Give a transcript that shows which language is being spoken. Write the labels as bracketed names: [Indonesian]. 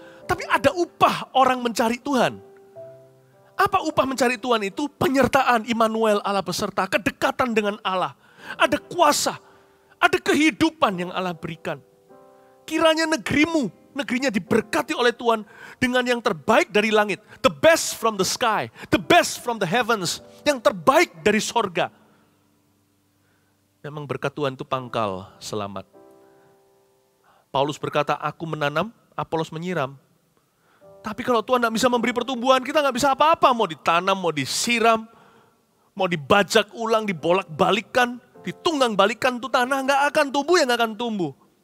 [Indonesian] Tapi ada upah orang mencari Tuhan. Apa upah mencari Tuhan itu? Penyertaan Immanuel, Allah beserta, kedekatan dengan Allah. Ada kuasa, ada kehidupan yang Allah berikan. Kiranya negerinya diberkati oleh Tuhan dengan yang terbaik dari langit. [English] The best from the sky, the best from the heavens. [Indonesian] Yang terbaik dari sorga. Memang berkat Tuhan itu pangkal selamat. Paulus berkata, aku menanam, Apolos menyiram. Tapi kalau Tuhan tidak bisa memberi pertumbuhan, kita nggak bisa apa-apa. Mau ditanam, mau disiram, mau dibajak ulang, dibolak-balikan, ditunggang-balikan tuh tanah, nggak akan tumbuh, ya nggak akan tumbuh.